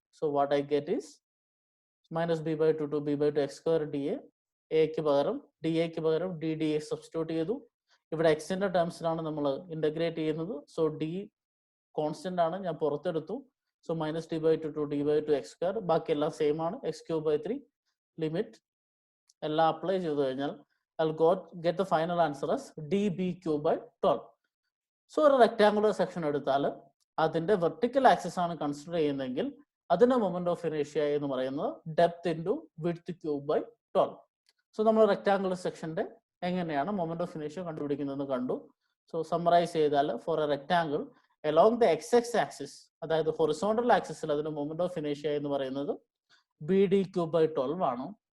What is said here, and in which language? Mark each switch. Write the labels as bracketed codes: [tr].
[en] So what I get is -b/2 to b/2 x² dA. [ml] എക്ക് പകരം dAക്ക് പകരം ddx substitute ചെയ്തു. ഇവിടെ എക്സിന്റെ ടേംസിലാണ് നമ്മൾ ഇന്റഗ്രേറ്റ് ചെയ്യുന്നത്. സോ ഡി കോൺസ്റ്റന്റ് ആണ്, ഞാൻ പുറത്തെടുത്തു. So -d/2 to d/2 x². ബാക്കി എല്ലാം സെയിം ആണ്. x³ 3 ലിമിറ്റ് എല്ലാം അപ്ലൈ ചെയ്ത് കഴിഞ്ഞാൽ [en] I'll get the final answer as db³/12. [ml] So ഒരു റെക്ടാങ്കുലർ സെക്ഷൻ എടുത്താൽ അതിന്റെ വെർട്ടിക്കൽ ആക്സിസ് ആണ് കൺസിഡർ ചെയ്യുന്നതെങ്കിൽ അതിന്റെ മൊമെന്റ് ഓഫ് ഇനേഷ്യ എന്ന് പറയുന്നത് ഡെപ്ത് ഇൻറ്റു വിഡ്ത്ത് ³ 12. സോ നമ്മൾ റെക്ടാങ്കുലർ സെക്ഷന്റെ എങ്ങനെയാണ് മൊമെന്റ് ഓഫ് ഇനേഷ്യ കണ്ടുപിടിക്കുന്നതെന്ന് കണ്ടു. സോ സമ്മറൈസ് ചെയ്താൽ [en] for a rectangle along the x axis, [ml] അതായത് ഹൊറിസോണ്ടൽ ആക്സിസിൽ അതിന്റെ മൊമെന്റ് ഓഫ് ഇനേഷ്യ എന്ന് പറയുന്നത് bd³/12 ആണ്.